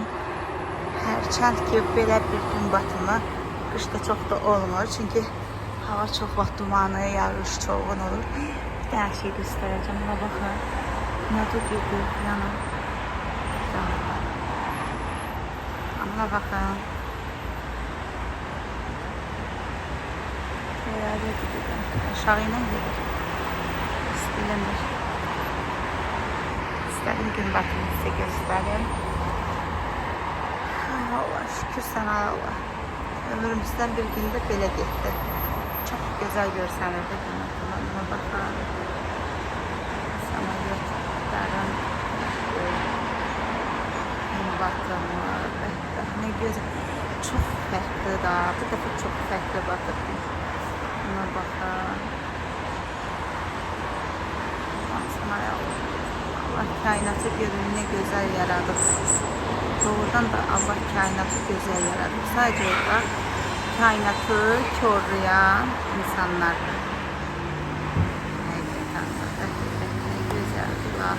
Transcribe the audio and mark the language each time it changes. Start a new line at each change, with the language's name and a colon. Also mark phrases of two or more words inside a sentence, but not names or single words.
Azerbaijani: Hərçənd ki, belə bir gün batımı qışda çox da olmur. Çünki hava çox vaxt dumanı, yağış çoğun olur. Bir də hər şey göstərəcəm. Buna baxın. Nə durdu yanım. Amma baxın.
Turkish: Herhalde gidiyor. Aşağı inen gelir. Bilinir.
Azerbaijani: İstədim gün batımını sizə göstərim. Allah şükür sənə Allah. Ömrümüzdən bir gündə belə getdi. Çox gözəl görsənirdi gün batımı. Buna baxın. Samolyotların gün batımı. Nə gözəl. Çox fərqli da. Bu dəfə çox fərqli batıb. Buna baxın.
Turkish: Allah kainatı görün ne güzel yaradır. Doğrudan da Allah kainatı güzel yaradır. Sadece orada kainatı korlayan insanlardır. Ne güzel Allah.